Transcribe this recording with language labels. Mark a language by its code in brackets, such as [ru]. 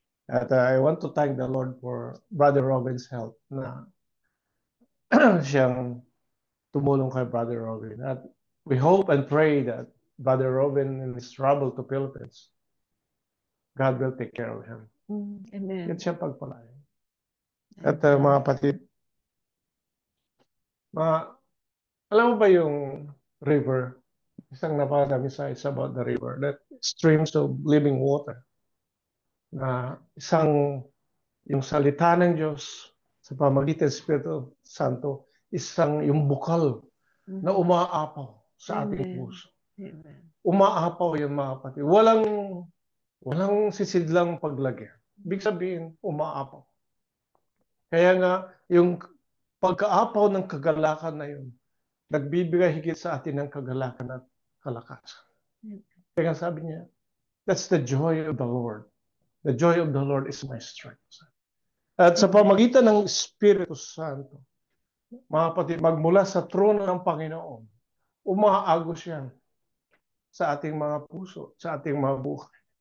[en] At I want to thank the Lord for Brother Robin's help [tl] na siyang tumulong kay Brother Robin. [en] At we hope and pray that Brother Robin in his travel to Philippines, God will take care of him. Amen. [tl] At siya pagpalain. At mga kapatid, alam mo ba yung river? Isang napakadamisa [en] is about the river. That streams of living water. [tl] Na yung salita ng Diyos sa pamagitan ng Espiritu Santo, yung bukal na umaapaw sa ating puso. Umaapaw yung mga kapatid. Walang sisidlang paglagyan. Ibig sabihin, umaapaw. Kaya nga, yung pagkaapaw ng kagalakan na yun, nagbibigay higit sa atin ng kagalakan at kalakasan. Kaya sabi niya, [en] that's the joy of the Lord. The joy of the Lord is my strength. [tl] At sa pamagitan ng Espiritu Santo, mga kapatid, magmula sa trono ng Panginoon, umaagos yan sa ating mga puso, sa ating mga buhay.